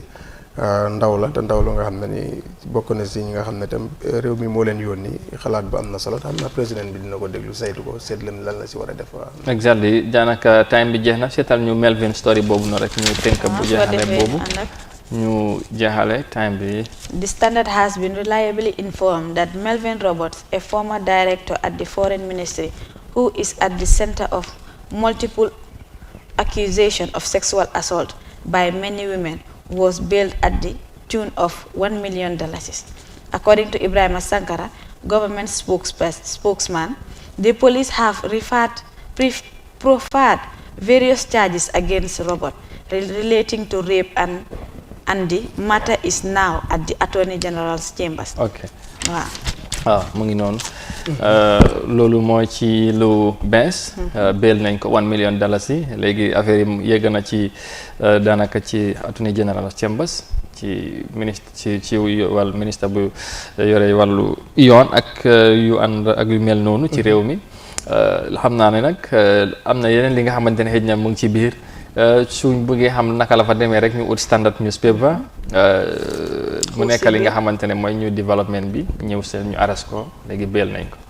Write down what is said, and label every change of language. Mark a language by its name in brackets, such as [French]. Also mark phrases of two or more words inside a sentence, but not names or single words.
[Wolof] ndaw la te ndaw la nga xam ne ni bokk na si ñi nga xam ne tam réew mi moo leen yónni xalaat bu am na solo te xam naa président bi dina ko déglu saytu ko seet lan la si war a def. exactly daanaka time bi jeex na seetal ñu Melvin story boobu noonu rek ñu tënk bu jeexale boobu ñu jeexale time bi. [English] The Standard has been reliably informed that Melvin Roberts, a former director at the Foreign Ministry who is at the center of multiple accusations of sexual assault by many women, was bailed at the tune of $1 million. According to Ibrahim Sankara, government spokesman, the police have proffered various charges against Robert relating to rape and the matter is now at the Attorney General's chambers. Okay. Wow. [Wolof] mu ngi noonu loolu mooy ci lu bees bail nañ ko $1 million yi léegi affaire yi yegg na ci daanaka ci Attorney General Chambers ci ministre ci wàllu ministre bu yore wàllu yoon ak yu ànd ak yu mel noonu ci réew mi xam naa ne nag am na yeneen li nga xamante ne xëj na mu ngi ci biir suñ bëggee xam naka la fa demee rek ñu ut Standard newspaper mu nekk li nga xamante ne mooy ñu développement bi ñëw seen ñu aras ko léegi beel nañ ko.